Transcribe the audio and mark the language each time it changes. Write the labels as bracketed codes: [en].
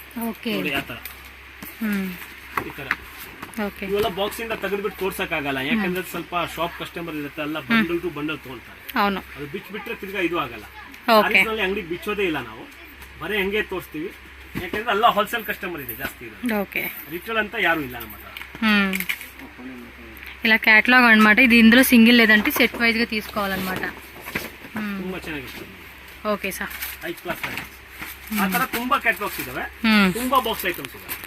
[kn] Okay, ನೋಡಿ ಆ ತರ ಈ ತರ. ಓಕೆ, ಇವೆಲ್ಲ ಬಾಕ್ಸ್ ಇಂದ ತೆಗೆದ್ಬಿಟ್ಟು ತೋರ್ಸಕ್ ಆಗಲ್ಲ, ಯಾಕಂದ್ರೆ ಸ್ವಲ್ಪ ಶಾಪ್ ಕಸ್ಟಮರ್ ಇರುತ್ತೆ, ಎಲ್ಲ ಬಂಡಲ್ ಟು ಬಂಡಲ್ ತಗೊಂತಾರೆ. [te] అవును, [kn] ಅದು ಬಿಟ್ಬಿಟ್ರೆ ತಿರ್ಗಾ ಇದು ಆಗಲ್ಲ. ಆರಿಜಿನಲ್ ಅಂಗಡಿ ಬಿಚ್ಚೋದೇ ಇಲ್ಲ ನಾವು, ಬರೀ ಹಂಗೆ ತೋರಿಸ್ತೀವಿ. ಯಾಕಂದ್ರೆ ಎಲ್ಲ ಹೋಲ್ಸೇಲ್ ಕಸ್ಟಮರ್ ಇದೆ ಜಾಸ್ತಿ ಇದೆ. ಓಕೆ, ರಿಟೇಲ್ ಅಂತ ಯಾರು ಇಲ್ಲ ನಮ್ಮ ಹತ್ರ. [te] ఇలా క్యాటలాగ్ అనమాట. ఇది ఇందులో సింగిల్ లేదంటే సెట్ వైజ్ గా తీసుకోవాలన్నమాట. [kn] ತುಂಬಾ ಚೆನ್ನಾಗಿರುತ್ತೆ. [te] ఓకే సార్, [kn] హై క్లాస్ ఆ ತರ ತುಂಬಾ ಕ್ಯಾಟಲಾಗ್ಸ್ ಇದಾವೆ, ತುಂಬಾ ಬಾಕ್ಸ್ ಐಟಮ್ಸ್ ಇದಾವೆ.